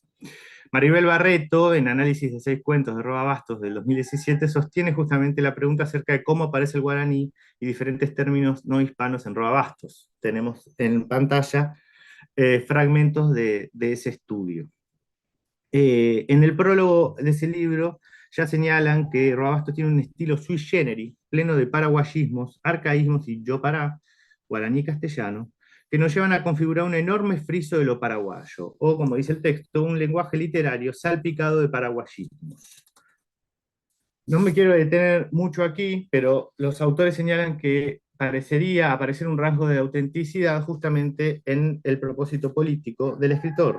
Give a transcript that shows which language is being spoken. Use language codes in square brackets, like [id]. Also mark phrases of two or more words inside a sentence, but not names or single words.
[es] Maribel Barreto, en Análisis de 6 cuentos de Roa Bastos del 2017, sostiene justamente la pregunta acerca de cómo aparece el guaraní y diferentes términos no hispanos en Roa Bastos. Tenemos en pantalla fragmentos de ese estudio. En el prólogo de ese libro ya señalan que Roa Bastos tiene un estilo [la] sui generis, [es] pleno de paraguayismos, arcaísmos y yopará, guaraní castellano, que nos llevan a configurar un enorme friso de lo paraguayo, o como dice el texto, un lenguaje literario salpicado de paraguayismos. No me quiero detener mucho aquí, pero los autores señalan que parecería aparecer un rasgo de autenticidad justamente en el propósito político del escritor.